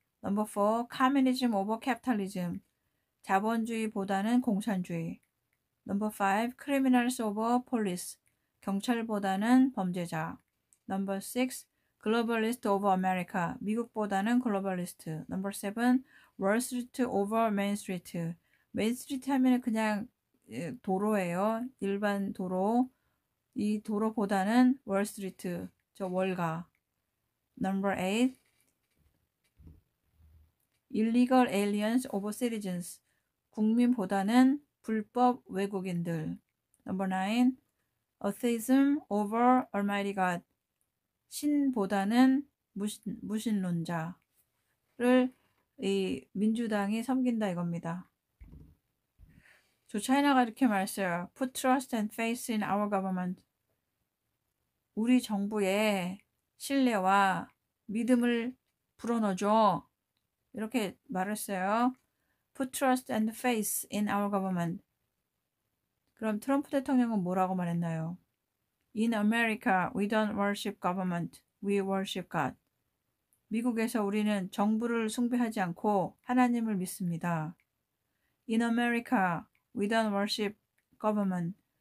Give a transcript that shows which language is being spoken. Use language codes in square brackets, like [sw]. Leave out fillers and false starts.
[en] Number 4. Communism over capitalism. [ko] 자본주의보다는 공산주의. [en] Number 5. Criminals over police. [ko] 경찰보다는 범죄자. [en] Number 6. Globalist over America. [ko] 미국보다는 글로벌리스트. [en] Number 7. Wall Street over Main Street. [ko] 메인 스트리트 하면 그냥 도로예요. 일반 도로. 이 도로보다는 월 스트리트. 저 월가. [en] Number 8. Illegal aliens over citizens. [ko] 국민보다는 불법 외국인들. [en] Number 9. Atheism over Almighty God. [ko] 신보다는 무신론자를 이 민주당이 섬긴다 이겁니다. 조 차이나가 이렇게 말했어요. [en] Put trust and faith in our government. [ko] 우리 정부에 신뢰와 믿음을 불어넣어줘. 이렇게 말했어요. [en] Put trust and faith in our government. [ko] 그럼 트럼프 대통령은 뭐라고 말했나요? [en] In America, we don't worship government. We worship God. [ko] 미국에서 우리는 정부를 숭배하지 않고 하나님을 믿습니다. [en] In America, we don't worship government.